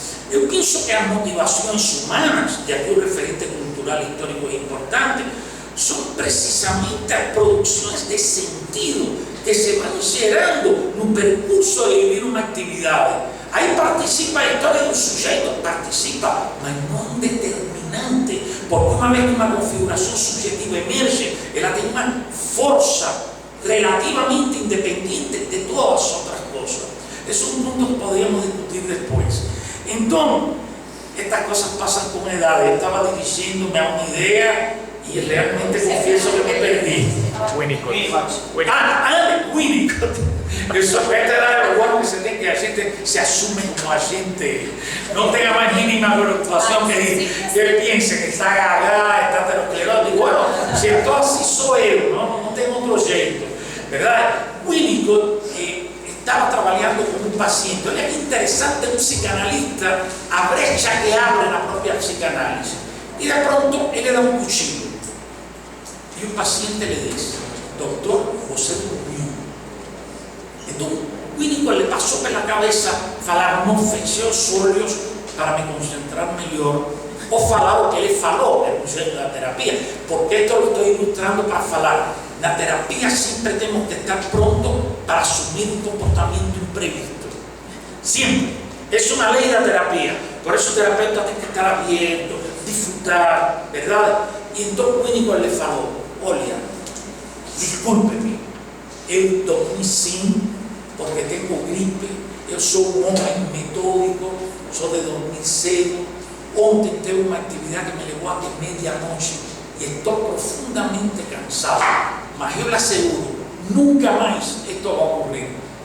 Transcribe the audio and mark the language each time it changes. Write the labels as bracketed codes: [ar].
[pt] Eu penso que as motivações humanas, e aqui o referente cultural e histórico é importante, são precisamente as produções de sentido que se vão gerando no percurso de viver uma atividade. Aí participa a história do sujeito, participa, mas não é um determinante, porque uma vez que uma configuração subjetiva emerge, ela tem uma força relativamente independente de todas as outras coisas. [es] Es un punto que podríamos discutir después. Entonces, estas cosas pasan con edad. Yo estaba dirigiéndome a una idea y realmente confieso que me perdí. Winnicott. Winnicott. Eso era lo bueno que se tiene, que la gente se asume como agente, no tenga más mínima preocupación que él piense que está gaga, está ateroscleroso. Y bueno, si entonces soy él, no tengo otro jeito, ¿verdad? Winnicott estaba trabajando con un paciente. [pt] Olha que interesante, [es] un psicanalista, [pt] a brecha que abre [es] la propia psicanálisis. Y de pronto él le da un cuchillo. Y un paciente le dice: doctor, [pt] você dormiu. [es] Entonces Winnicott le pasó por la cabeza [pt] falar: não fechei os olhos para me concentrar melhor, ou falar o que ele falou na terapia, [es] porque esto lo estoy ilustrando [pt] para falar. [es] Na terapia siempre tenemos que estar prontos para asumir un comportamiento imprevisto. Siempre. Es una ley de la terapia. Por eso el terapeuta tiene que estar abierto, disfrutar, ¿verdad? Y entonces Winnicott le [pt] falou: olha, desculpe-me, eu dormi sim, [es] porque tengo gripe, [pt] eu sou um homem metódico, sou de dormir cedo, ontem teve uma atividade que me levou até meia-noite e estou profundamente cansado, mas eu lhe asseguro, nunca mais isto vai ocorrer.